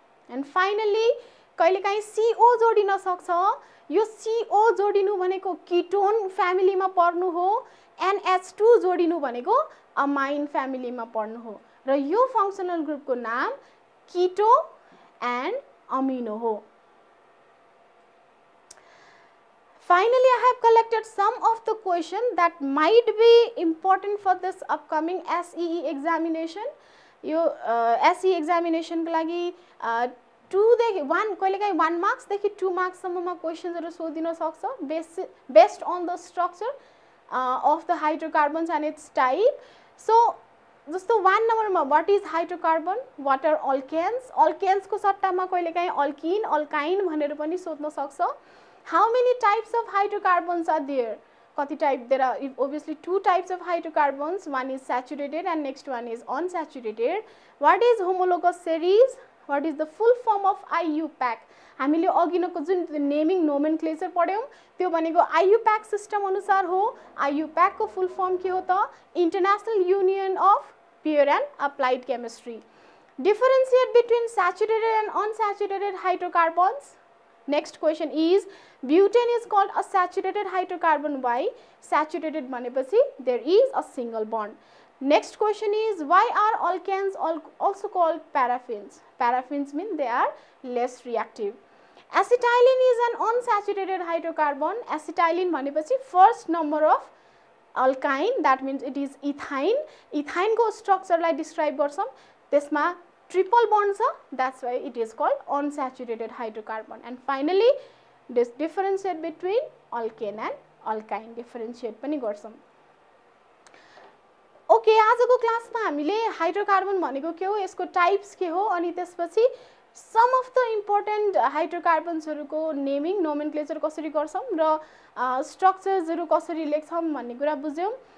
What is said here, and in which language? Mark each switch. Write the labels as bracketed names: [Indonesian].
[Nepali] And finally कहिलेकाहीँ CO जोडिन सक्छ। यो CO जोडिनु भनेको किटोन फ्यामिलीमा पर्नु हो। NH2 जोडिनु भनेको अमाइन फ्यामिलीमा पर्नु हो र यो फङ्सनल ग्रुपको नाम कीटो एन्ड अमिनो हो। [English] Finally, I have collected some of the questions that might be important for this upcoming SEE examination. [Nepali] यो SEE examination को लागि 2 देखि 1 कहिलेकाहीँ 1 मार्क्सदेखि 2 मार्क्ससम्ममा क्वेसन्सहरू सोधिन सक्छ [English] Based on the structure of the hydrocarbons and its type. [Nepali] So जस्तो 1 नम्बरमा [English] what is hydrocarbon, what are alkenes, [Nepali] अल्केन्सको सट्टामा कहिलेकाहीँ अल्किन, अल्काइन भनेर पनि सोध्न सक्छ। [English] How many types of hydrocarbons are there? [Nepali] कति type? [English] There are obviously 2 types of hydrocarbons. One is saturated and next one is unsaturated. What is homologous series? What is the full form of IUPAC? [Nepali] हामीले अघिनको जुन naming nomenclature पढ्यौँ त्यो भनेको IUPAC system अनुसार हो। IUPAC को full form के हो त? [English] International union of pure and applied chemistry. Differentiate between saturated and unsaturated hydrocarbons. Next question is butane is called a saturated hydrocarbon. Why? Saturated भनेपछि there is a single bond. Next question is why are alkanes also called paraffins? Paraffins mean they are less reactive. Acetylene is an unsaturated hydrocarbon. Acetylene भनेपछि first number of alkyne, that means it is ethyne. [Nepali] Ethyne को स्ट्रक्चरलाई describe गर्छौँ, त्यसमा triple bond छ, [English] that's why it is called unsaturated hydrocarbon. And finally this differentiate between alkane and alkyne, differentiate [Nepali] पनि गर्छौँ। Okay, आजको क्लासमा हामीले हाइड्रोकार्बन भनेको के हो, यसको टाइप्स के हो, अनि त्यसपछि [English] some of the important [Nepali] हाइड्रोकार्बन्सहरूको naming nomenclature कसरी गर्छौँ र स्ट्रक्चर्सहरू कसरी लेख्छौँ भन्ने कुरा बुझ्यौँ।